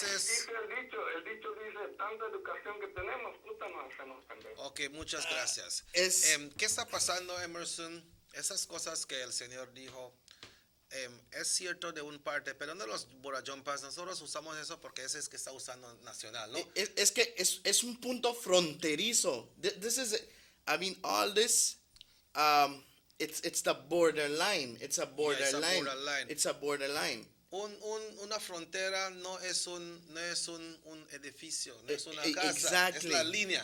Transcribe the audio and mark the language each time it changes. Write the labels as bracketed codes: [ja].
[es] Dice el dicho dice, tanta educación que tenemos, puta, nos hacemos pendejos. Ok, muchas gracias. ¿Qué está pasando, Emerson? Esas cosas que el señor dijo, es cierto de un parte, pero no los borajumpas, nosotros usamos eso porque ese es que está usando nacional, ¿no? Es que es un punto fronterizo. [en] This is, I mean, all this, it's the borderline. It's a borderline. It's a borderline. [es] Una frontera no es un edificio, no es una casa, es la línea.